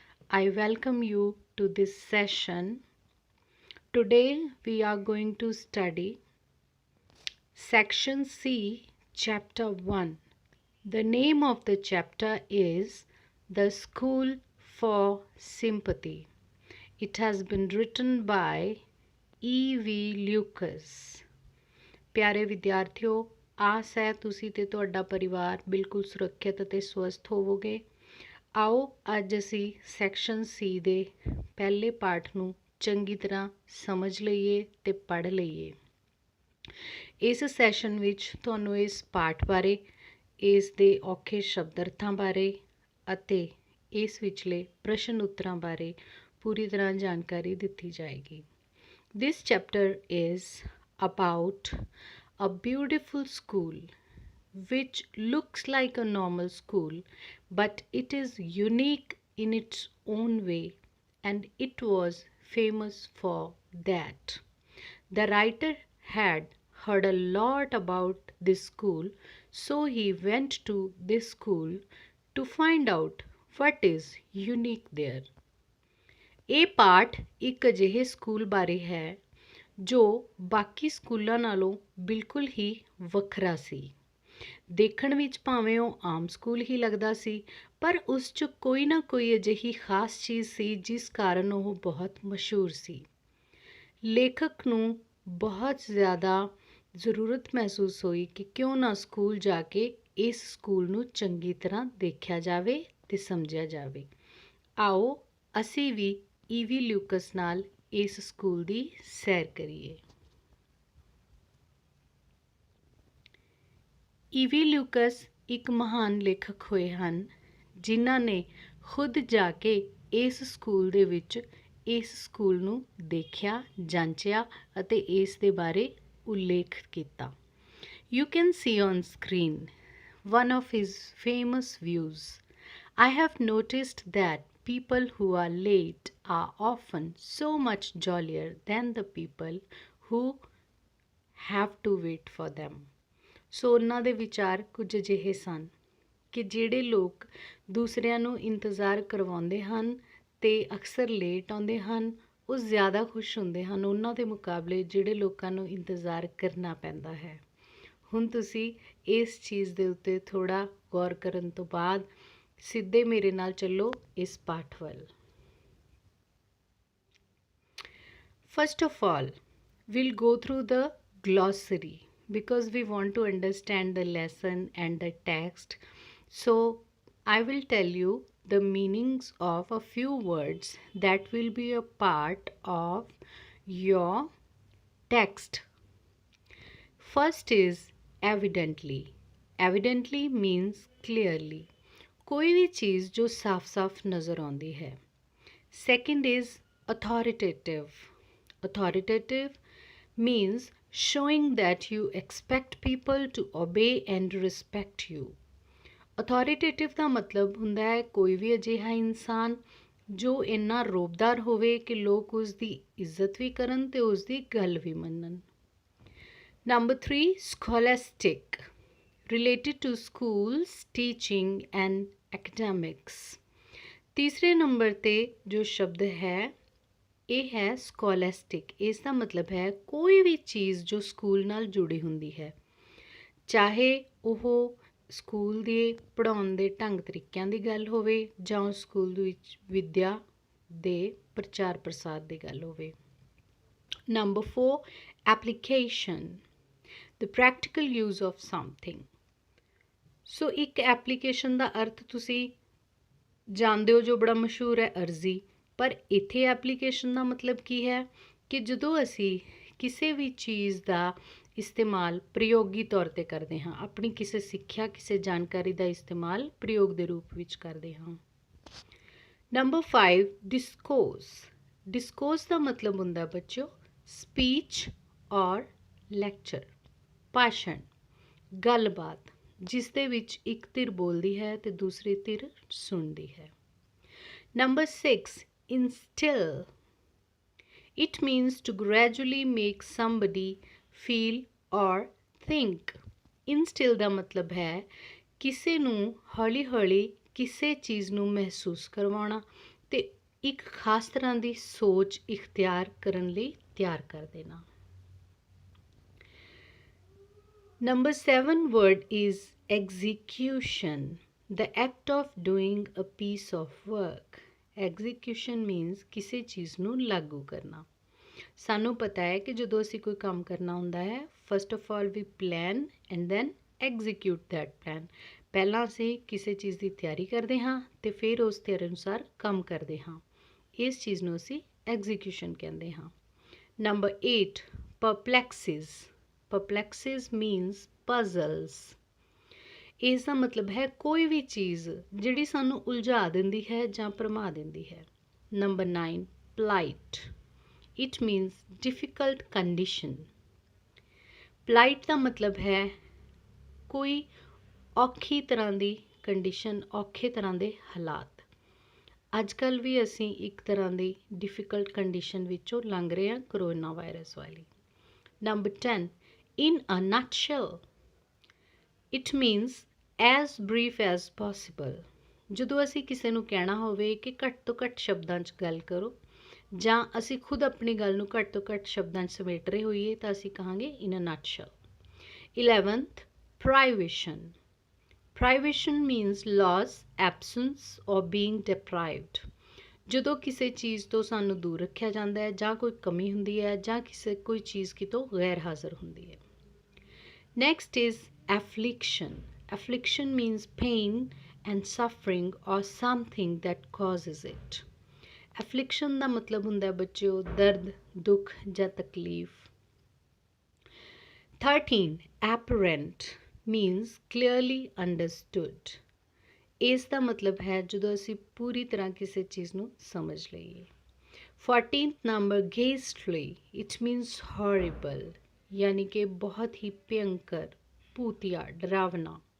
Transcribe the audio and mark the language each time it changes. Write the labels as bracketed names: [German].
[English] I welcome you to this session. Today, we are going to study Section C, Chapter 1. The name of the chapter is The School for Sympathy. It has been written by E.V. Lucas. [Punjabi] ਪਿਆਰੇ ਵਿਦਿਆਰਥੀਓ, ਆਸ ਹੈ ਤੁਸੀਂ ਤੇ ਤੁਹਾਡਾ ਪਰਿਵਾਰ ਬਿਲਕੁਲ ਸੁਰੱਖਿਅਤ ਅਤੇ ਸਵਸਥ ਹੋਵੋਗੇ। ਆਓ ਅੱਜ ਅਸੀਂ ਸੈਕਸ਼ਨ ਸੀ ਦੇ ਪਹਿਲੇ ਪਾਠ ਨੂੰ ਚੰਗੀ ਤਰ੍ਹਾਂ ਸਮਝ ਲਈਏ ਤੇ ਪੜ੍ਹ ਲਈਏ। ਇਸ ਸੈਸ਼ਨ ਵਿੱਚ ਤੁਹਾਨੂੰ ਇਸ ਪਾਠ ਬਾਰੇ, ਇਸ ਦੇ ਔਖੇ ਸ਼ਬਦ ਅਰਥਾਂ ਬਾਰੇ ਅਤੇ ਇਸ ਵਿਚਲੇ ਪ੍ਰਸ਼ਨ ਉੱਤਰਾਂ ਬਾਰੇ ਪੂਰੀ ਤਰ੍ਹਾਂ ਜਾਣਕਾਰੀ ਦਿੱਤੀ ਜਾਏਗੀ। [English] This chapter is about a beautiful school which looks like a normal school, but it is unique in its own way and it was famous for that. The writer had heard a lot about this school, so he went to this school to find out what is unique there. [Punjabi] ਇਹ ਪਾਠ ਇੱਕ ਅਜਿਹੇ school ਬਾਰੇ ਹੈ ਜੋ ਬਾਕੀ ਸਕੂਲਾਂ ਨਾਲੋਂ ਬਿਲਕੁਲ ਹੀ ਵੱਖਰਾ ਸੀ। ਦੇਖਣ ਵਿੱਚ ਭਾਵੇਂ ਉਹ ਆਮ ਸਕੂਲ ਹੀ ਲੱਗਦਾ ਸੀ, ਪਰ ਉਸ 'ਚ ਕੋਈ ਨਾ ਕੋਈ ਅਜਿਹੀ ਖਾਸ ਚੀਜ਼ ਸੀ ਜਿਸ ਕਾਰਨ ਉਹ ਬਹੁਤ ਮਸ਼ਹੂਰ ਸੀ। ਲੇਖਕ ਨੂੰ ਬਹੁਤ ਜ਼ਿਆਦਾ ਜ਼ਰੂਰਤ ਮਹਿਸੂਸ ਹੋਈ ਕਿ ਕਿਉਂ ਨਾ ਸਕੂਲ ਜਾ ਕੇ ਇਸ ਸਕੂਲ ਨੂੰ ਚੰਗੀ ਤਰ੍ਹਾਂ ਦੇਖਿਆ ਜਾਵੇ ਤੇ ਸਮਝਿਆ ਜਾਵੇ। ਆਓ ਅਸੀਂ ਵੀ ਈਵੀ ਲਿਊਕਸ ਨਾਲ ਇਸ ਸਕੂਲ ਦੀ ਸੈਰ ਕਰੀਏ। ਈਵੀ ਲਿਊਕਸ ਇੱਕ ਮਹਾਨ ਲੇਖਕ ਹੋਏ ਹਨ ਜਿਨ੍ਹਾਂ ਨੇ ਖੁਦ ਜਾ ਕੇ ਇਸ ਸਕੂਲ ਦੇ ਵਿੱਚ ਇਸ ਸਕੂਲ ਨੂੰ ਦੇਖਿਆ, ਜਾਂਚਿਆ ਅਤੇ ਇਸ ਦੇ ਬਾਰੇ ਉਲੇਖ ਕੀਤਾ। [English] You can see on screen one of his famous views. I have noticed that people who are late are often so much jollier than the people who have to wait for them. [Punjabi] ਸੋ ਉਹਨਾਂ ਦੇ ਵਿਚਾਰ ਕੁਝ ਅਜਿਹੇ ਸਨ ਕਿ ਜਿਹੜੇ ਲੋਕ ਦੂਸਰਿਆਂ ਨੂੰ ਇੰਤਜ਼ਾਰ ਕਰਵਾਉਂਦੇ ਹਨ ਤੇ ਅਕਸਰ ਲੇਟ ਆਉਂਦੇ ਹਨ, ਉਹ ਜ਼ਿਆਦਾ ਖੁਸ਼ ਹੁੰਦੇ ਹਨ ਉਹਨਾਂ ਦੇ ਮੁਕਾਬਲੇ ਜਿਹੜੇ ਲੋਕਾਂ ਨੂੰ ਇੰਤਜ਼ਾਰ ਕਰਨਾ ਪੈਂਦਾ ਹੈ। ਹੁਣ ਤੁਸੀਂ ਇਸ ਚੀਜ਼ ਦੇ ਉੱਤੇ ਥੋੜ੍ਹਾ ਗੌਰ ਕਰਨ ਤੋਂ ਬਾਅਦ ਸਿੱਧੇ ਮੇਰੇ ਨਾਲ ਚੱਲੋ ਇਸ ਪਾਠ ਵੱਲ। [English] First of all, we'll go through the glossary because we want to understand the lesson and the text. So I will tell you the meanings of a few words that will be a part of your text. First is evidently. Evidently means clearly. [Punjabi] ਕੋਈ ਵੀ ਚੀਜ਼ ਜੋ ਸਾਫ਼-ਸਾਫ਼ ਨਜ਼ਰ ਆਉਂਦੀ ਹੈ। [English] Second is authoritative. Authoritative means showing that you expect people to obey and respect you. [Punjabi] Authoritative ਦਾ ਮਤਲਬ ਹੁੰਦਾ ਹੈ ਕੋਈ ਵੀ ਅਜਿਹਾ ਇਨਸਾਨ ਜੋ ਇੰਨਾ ਰੋਬਦਾਰ ਹੋਵੇ ਕਿ ਲੋਕ ਉਸ ਦੀ ਇੱਜ਼ਤ ਵੀ ਕਰਨ ਤੇ ਉਸ ਦੀ ਗੱਲ ਵੀ ਮੰਨਣ। [English] Number 3, scholastic. Related to schools, teaching and academics. [Punjabi] ਤੀਸਰੇ ਨੰਬਰ ਤੇ ਜੋ ਸ਼ਬਦ ਹੈ ਇਹ ਹੈ ਸਕੋਲੈਸਟਿਕ। ਇਸ ਦਾ ਮਤਲਬ ਹੈ ਕੋਈ ਵੀ ਚੀਜ਼ ਜੋ ਸਕੂਲ ਨਾਲ ਜੁੜੀ ਹੁੰਦੀ ਹੈ, ਚਾਹੇ ਉਹ ਸਕੂਲ ਦੇ ਪੜ੍ਹਾਉਣ ਦੇ ਢੰਗ ਤਰੀਕਿਆਂ ਦੀ ਗੱਲ ਹੋਵੇ ਜਾਂ ਉਸ ਸਕੂਲ ਦੇ ਵਿੱਚ ਵਿੱਦਿਆ ਦੇ ਪ੍ਰਚਾਰ ਪ੍ਰਸਾਰ ਦੀ ਗੱਲ ਹੋਵੇ। [English] Number 4, application. The practical use of something. [Punjabi] ਸੋ ਇੱਕ ਐਪਲੀਕੇਸ਼ਨ ਦਾ ਅਰਥ ਤੁਸੀਂ ਜਾਣਦੇ ਹੋ ਜੋ ਬੜਾ ਮਸ਼ਹੂਰ ਹੈ, ਅਰਜ਼ੀ। ਪਰ ਇੱਥੇ ਐਪਲੀਕੇਸ਼ਨ ਦਾ ਮਤਲਬ ਕੀ ਹੈ ਕਿ ਜਦੋਂ ਅਸੀਂ ਕਿਸੇ ਵੀ ਚੀਜ਼ ਦਾ ਇਸਤੇਮਾਲ ਪ੍ਰਯੋਗੀ ਤੌਰ 'ਤੇ ਕਰਦੇ ਹਾਂ, ਆਪਣੀ ਕਿਸੇ ਸਿੱਖਿਆ, ਕਿਸੇ ਜਾਣਕਾਰੀ ਦਾ ਇਸਤੇਮਾਲ ਪ੍ਰਯੋਗ ਦੇ ਰੂਪ ਵਿੱਚ ਕਰਦੇ ਹਾਂ। [English] Number 5, discourse. [Punjabi] Discourse ਦਾ ਮਤਲਬ ਹੁੰਦਾ ਬੱਚਿਓ ਸਪੀਚ ਔਰ ਲੈਕਚਰ, ਭਾਸ਼ਣ, ਗੱਲਬਾਤ ਜਿਸ ਦੇ ਵਿੱਚ ਇੱਕ ਧਿਰ ਬੋਲਦੀ ਹੈ ਤੇ ਦੂਸਰੀ ਧਿਰ ਸੁਣਦੀ ਹੈ। [English] Number 6, instill. It means to gradually make somebody feel or think. [Punjabi] ਇਨਸਟਿਲ ਦਾ ਮਤਲਬ ਹੈ ਕਿਸੇ ਨੂੰ ਹੌਲੀ ਹੌਲੀ ਕਿਸੇ ਚੀਜ਼ ਨੂੰ ਮਹਿਸੂਸ ਕਰਵਾਉਣਾ ਤੇ ਇੱਕ ਖਾਸ ਤਰ੍ਹਾਂ ਦੀ ਸੋਚ ਇਖਤਿਆਰ ਕਰਨ ਲਈ ਤਿਆਰ ਕਰ ਦੇਣਾ। [English] Number 7 word is execution, the act of doing a piece of work. Execution means [Punjabi] ਕਿਸੇ ਚੀਜ਼ ਨੂੰ ਲਾਗੂ ਕਰਨਾ। ਸਾਨੂੰ ਪਤਾ ਹੈ ਕਿ ਜਦੋਂ ਅਸੀਂ ਕੋਈ ਕੰਮ ਕਰਨਾ ਹੁੰਦਾ ਹੈ, [English] first of all we plan and then execute that plan. [Punjabi] ਪਹਿਲਾਂ ਅਸੀਂ ਕਿਸੇ ਚੀਜ਼ ਦੀ ਤਿਆਰੀ ਕਰਦੇ ਹਾਂ ਤੇ ਫਿਰ ਉਸ ਤਿਆਰੀ ਅਨੁਸਾਰ ਕੰਮ ਕਰਦੇ ਹਾਂ। ਇਸ ਚੀਜ਼ ਨੂੰ ਅਸੀਂ execution ਕਹਿੰਦੇ ਹਾਂ। [English] Number 8 perplexes. Perplexes means puzzles. [Punjabi] ਇਸ ਦਾ ਮਤਲਬ ਹੈ ਕੋਈ ਵੀ ਚੀਜ਼ ਜਿਹੜੀ ਸਾਨੂੰ ਉਲਝਾ ਦਿੰਦੀ ਹੈ ਜਾਂ ਭਰਮਾ ਦਿੰਦੀ ਹੈ। [English] Number 9 plight. It means difficult condition. [Punjabi] plight ਦਾ ਮਤਲਬ ਹੈ ਕੋਈ ਔਖੀ ਤਰ੍ਹਾਂ ਦੀ ਕੰਡੀਸ਼ਨ, ਔਖੇ ਤਰ੍ਹਾਂ ਦੇ ਹਾਲਾਤ। ਅੱਜ ਕੱਲ੍ਹ ਵੀ ਅਸੀਂ ਇੱਕ ਤਰ੍ਹਾਂ ਦੀ ਡਿਫਿਕਲਟ ਕੰਡੀਸ਼ਨ ਵਿੱਚੋਂ ਲੰਘ ਰਹੇ ਹਾਂ, ਕਰੋਨਾ ਵਾਇਰਸ ਵਾਲੀ। [English] Number 10 in a nutshell. It means as brief as possible. [Punjabi] ਜਦੋਂ ਅਸੀਂ ਕਿਸੇ ਨੂੰ ਕਹਿਣਾ ਹੋਵੇ ਕਿ ਘੱਟ ਤੋਂ ਘੱਟ ਸ਼ਬਦਾਂ 'ਚ ਗੱਲ ਕਰੋ ਜਾਂ ਅਸੀਂ ਖੁਦ ਆਪਣੀ ਗੱਲ ਨੂੰ ਘੱਟ ਤੋਂ ਘੱਟ ਸ਼ਬਦਾਂ 'ਚ ਸਮੇਟ ਰਹੇ ਹੋਈਏ ਤਾਂ ਅਸੀਂ ਕਹਾਂਗੇ [English] in a nutshell. 11th privation. Privation means loss, absence or being deprived. [Punjabi] ਜਦੋਂ ਕਿਸੇ ਚੀਜ਼ ਤੋਂ ਸਾਨੂੰ ਦੂਰ ਰੱਖਿਆ ਜਾਂਦਾ ਹੈ ਜਾਂ ਕੋਈ ਕਮੀ ਹੁੰਦੀ ਹੈ ਜਾਂ ਕੋਈ ਚੀਜ਼ ਕਿਤੋਂ ਗੈਰ ਹਾਜ਼ਰ ਹੁੰਦੀ ਹੈ। [English] Next is affliction. Affliction means pain and suffering or something that causes it. [Punjabi] Affliction ਦਾ ਮਤਲਬ ਹੁੰਦਾ ਹੈ ਬੱਚਿਓ ਦਰਦ, ਦੁੱਖ ਜਾਂ ਤਕਲੀਫ। [English] 13 apparent means clearly understood. [Punjabi] ਇਸ ਦਾ ਮਤਲਬ ਹੈ ਜਦੋਂ ਅਸੀਂ ਪੂਰੀ ਤਰ੍ਹਾਂ ਕਿਸੇ ਚੀਜ਼ ਨੂੰ ਸਮਝ ਲਈਏ। [English] 14th number ghastly. It means horrible. [Hindi] यानी कि बहुत ही भयंकर, भूतिया, डरावना।